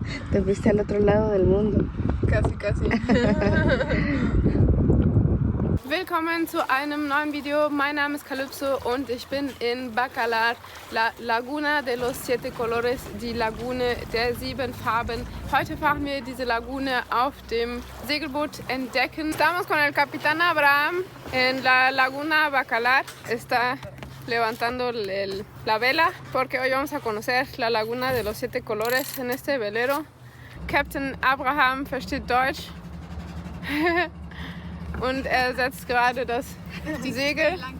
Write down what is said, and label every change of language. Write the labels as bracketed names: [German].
[Spanish] Te fuiste al otro lado del mundo. Casi, casi. [German] Willkommen zu einem neuen Video. Mein Name ist Calypso und ich bin in Bacalar, La Laguna de los 7 Colores, die Lagune der 7 Farben. Heute fahren wir diese Lagune auf dem Segelboot entdecken. [Spanish] Estamos con el Capitán Abraham en la Laguna Bacalar. Está levantando la vela porque hoy vamos a conocer la Laguna de los 7 Colores en este velero. [German] Captain Abraham versteht Deutsch. Und er setzt gerade die Segel.